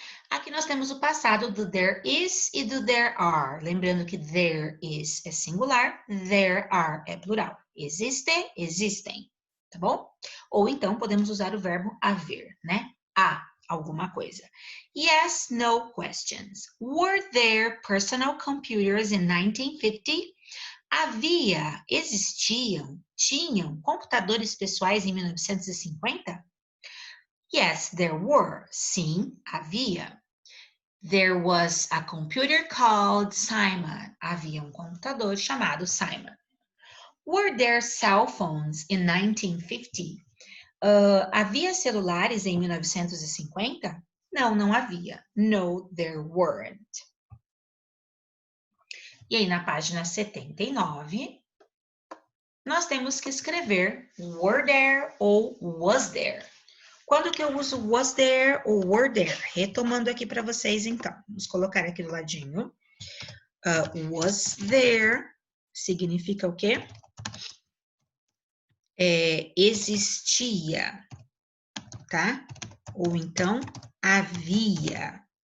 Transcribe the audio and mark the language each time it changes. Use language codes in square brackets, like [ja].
[pt] Aqui nós temos o passado do there is e do there are. Lembrando que there is é singular, there are é plural. Existe, existem, tá bom? Ou então podemos usar o verbo haver, né? Há alguma coisa. [en] Yes, no questions. Were there personal computers in 1950? [pt] Havia, existiam, tinham computadores pessoais em 1950? [en] Yes, there were. [pt] Sim, havia. [en] There was a computer called Simon. [pt] Havia um computador chamado Simon. [en] Were there cell phones in 1950? [pt] Havia celulares em 1950? Não, não havia. [en] No, there weren't. [pt] E aí, na página 79, nós temos que escrever were there ou was there. Quando que eu uso was there ou were there? Retomando aqui para vocês, então. Vamos colocar aqui do ladinho. Was there significa o quê? Existia, tá? Ou então, havia.